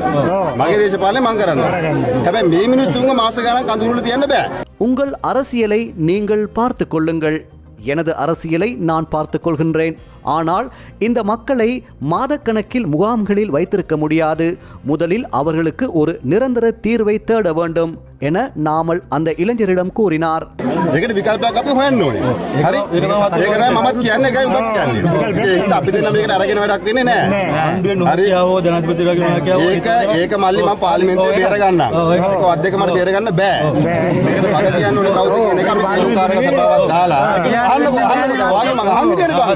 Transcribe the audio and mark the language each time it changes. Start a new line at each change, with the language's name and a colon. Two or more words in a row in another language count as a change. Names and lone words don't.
Sinhala: මගේ දේශපාලනේ මං කරන්න. හැබැයි මේ මිනිස්සුන්ව මාස ගණන් කඳුරුල තියන්න බෑ.
Tamil: உங்கள் அரசியலை நீங்கள் பார்த்து கொள்ளுங்கள், எனது அரசியலை நான் பார்த்துக் கொள்கின்றேன். ஆனால் இந்த மக்களை மாதக்கணக்கில் முகாம்களில் வைத்திருக்க முடியாது. முதலில் அவர்களுக்கு ஒரு நிரந்தர தீர்வை தேட வேண்டும் என நாமல் அந்த இளைஞரிடம் கூறினார்.
Sinhala: ඒකට විකල්පයක් අපි හොයන්න ඕනේ. හරි? ඒක නෑ මමත් කියන්නේ ඒකයි උඹත් කියන්නේ. ඒක අපි දෙන්න මේකට අරගෙන වැඩක් වෙන්නේ නෑ. හරි? ඒක මල්ලි මම පාර්ලිමේන්තුවේ බේර ගන්නම්. ඒක වත් දෙක මට බේර ගන්න බෑ. මේකට මග කියන්න ඕනේ කවුද කියන එක අපි තීරුකාරක සභාවක් දාලා අහන්නකෝ වාගේ මම අහන්න දෙන්න බෑ.